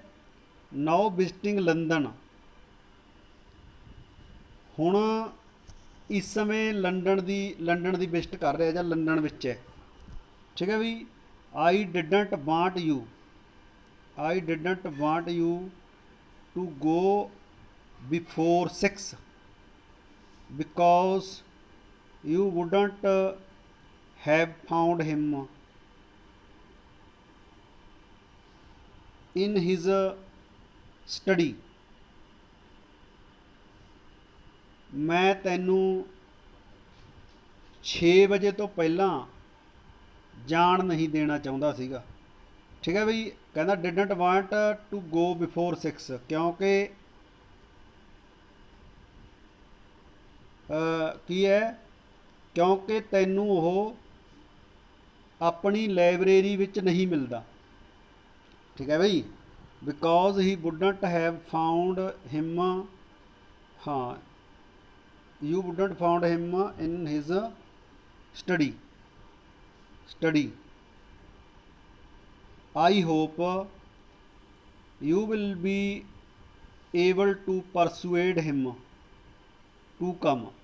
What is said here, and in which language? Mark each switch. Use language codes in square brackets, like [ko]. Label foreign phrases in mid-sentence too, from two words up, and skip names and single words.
[en] Now visiting London, [pa] ਹੁਣ ਇਸ ਸਮੇਂ ਲੰਡਨ ਦੀ ਵਿਜ਼ਿਟ ਕਰ ਰਿਹਾ ਜਾਂ ਲੰਡਨ ਵਿੱਚ ਹੈ। ਠੀਕ ਹੈ ਵੀ, [en] I didn't want you, I didn't want you to go before 6 because you wouldn't have found him in his study। [pa] ਮੈਂ ਤੈਨੂੰ 6 ਵਜੇ ਤੋਂ ਪਹਿਲਾਂ ਜਾਣ ਨਹੀਂ ਦੇਣਾ ਚਾਹੁੰਦਾ ਸੀਗਾ। ਠੀਕ ਹੈ ਬਈ, ਕਹਿੰਦਾ [en] didn't want to go before 6 [pa] ਕਿਉਂਕਿ ਕੀ ਹੈ, ਕਿਉਂਕਿ ਤੈਨੂੰ ਉਹ ਆਪਣੀ ਲਾਇਬ੍ਰੇਰੀ ਵਿੱਚ ਨਹੀਂ ਮਿਲਦਾ। ਠੀਕ ਹੈ ਬਈ, [en] because he wouldn't have found him, ਹਾਂ, you wouldn't found him in his study, I hope you will be able to persuade him to come.